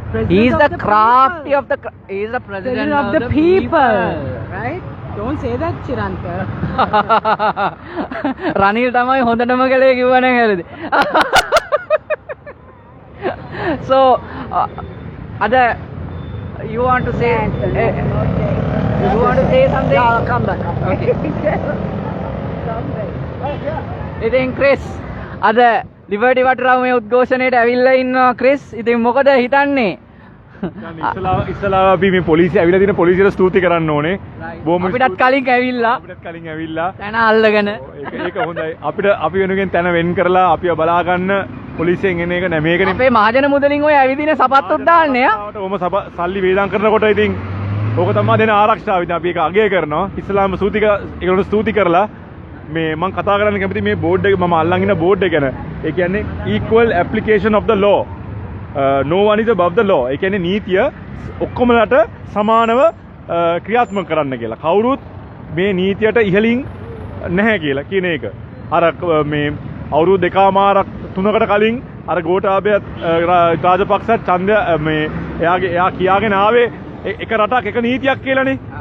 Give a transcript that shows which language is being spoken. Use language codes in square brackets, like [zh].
[en] He is the crafty of the. He is the president of the people. Right? Don't say that, Chiranta. [si] Ranil තමයි හොඳටම කලේ කිව්වනේ හරිද. [en] So, other, you want to say? You want to say something? Yeah, I'll come back. Okay. [si] ඉතින් Chris අද liberty වටරාමේ උද්ඝෝෂණයට ඇවිල්ලා ඉන්නවා Chris. ඉතින් මොකද හිතන්නේ? ඉස්සලා අපි මේ පොලිසිය ඇවිල්ලා තියෙන පොලිසියට ස්තුති කරන්න ඕනේ. බොහොම අපිටත් කලින් ඇවිල්ලා තැන අල්ලගෙන ඒක හොඳයි. අපි වෙනුවෙන් තැන වෙන් කරලා අපිව බලා ගන්න පොලිසියෙන් එන එක නෑ මේකනේ. අපේ මහජන මුදලින් ඔය ඇවිදින සපත්තුත් දාන්නේ යා. ඔම සල්ලි වේදම් කරනකොට ඉතින් ඕක තමයි දෙන ආරක්ෂාව. ඉතින් අපි ඒක අගය කරනවා. ඉස්ලාම ඒකට ස්තුති කරලා මේ මම කතා කරන්න කැමති මේ බෝඩ් එක මම අල්ලන් ඉන්න බෝඩ් එක ගැන. ඒ කියන්නේ [en] equal application of the law. No one is above the law. [si] ඒ කියන්නේ නීතිය ඔක්කොමලට සමානව ක්‍රියාත්මක කරන්න කියලා. කවුරුත් මේ නීතියට ඉහළින් නැහැ කියලා කියන එක. අර මේ අවුරුදු දෙකමාරක් තුනකට කලින් අර ගෝඨාභය රාජපක්ෂ ඡන්දය මේ එයා කියාගෙන ආවේ එක රටක් එක නීතියක් කියලානේ.